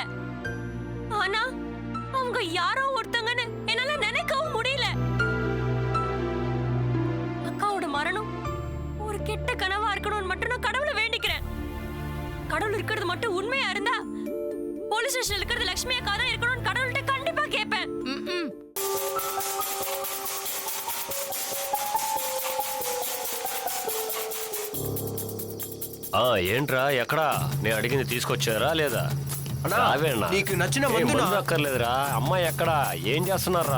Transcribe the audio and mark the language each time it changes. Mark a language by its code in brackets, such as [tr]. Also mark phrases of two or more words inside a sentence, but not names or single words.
[ta] ஆனா அவங்க யாரோ ஒருத்தங்கன்னு என்னால நினைக்கவும் முடியல. அக்காவோட மரணம் ஒரு கெட்ட கனவா இருக்கணும்னு மட்டும் நான் கடவுளை வேண்டிக்கிறேன். கடவுள் இருக்கிறது மட்டும் உண்மையா இருந்தா போலீஸ் ஸ்டேஷன்ல இருக்கிறது லட்சுமி அக்கா தான் இருக்கணும்னு கடவுள்கிட்ட கண்டிப்பா கேட்பேன். [te] ఏంట్రా ఎక్కడా నేను అడిగింది తీసుకొచ్చారా లేదా? నీకు నచ్చిన మందు అక్కర్లేదురా. అమ్మాయి ఎక్కడా? ఏం చేస్తున్నారా?